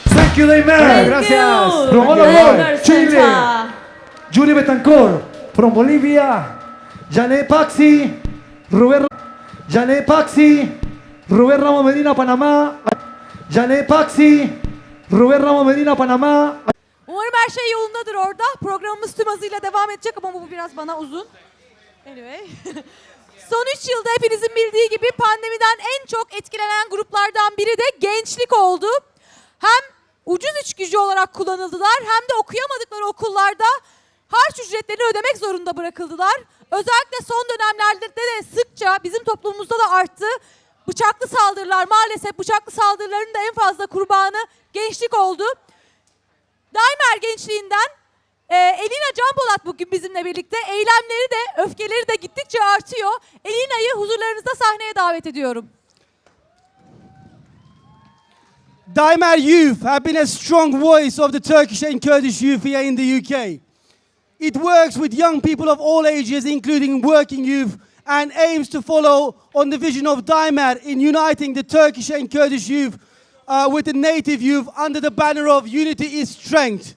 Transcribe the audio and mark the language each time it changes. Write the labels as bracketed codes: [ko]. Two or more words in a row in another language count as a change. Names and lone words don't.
[en] Thank you, Daymer. [es] Gracias. [en] From all Daymer over Chile. Center. Julie Betancourt. From Bolivia. Jané Paxi. Rubén Ramos Medina, Panamá. Jané Paxi. Rubén Ramos Medina, Panamá. [tr] Umarım her şey yolundadır orada. Programımız tüm hızıyla devam edecek ama bu biraz bana uzun. Anyway. Son 3 yılda hepinizin bildiği gibi pandemiden en çok etkilenen gruplardan biri de gençlik oldu. Hem ucuz iş gücü olarak kullanıldılar hem de okuyamadıkları okullarda harç ücretlerini ödemek zorunda bırakıldılar. Özellikle son dönemlerde de sıkça bizim toplumumuzda da arttı. Bıçaklı saldırılar, maalesef bıçaklı saldırıların da en fazla kurbanı gençlik oldu. Day-Mer gençliğinden Elina Canpolat bugün bizimle birlikte. Eylemleri de, öfkeleri de gittikçe artıyor. Elina'yı huzurlarınızda sahneye davet ediyorum. [en] Day-Mer youth have been a strong voice of the Turkish and Kurdish youth here in the UK. It works with young people of all ages, including working youth, and aims to follow on the vision of Day-Mer in uniting the Turkish and Kurdish youth with the native youth under the banner of Unity is Strength.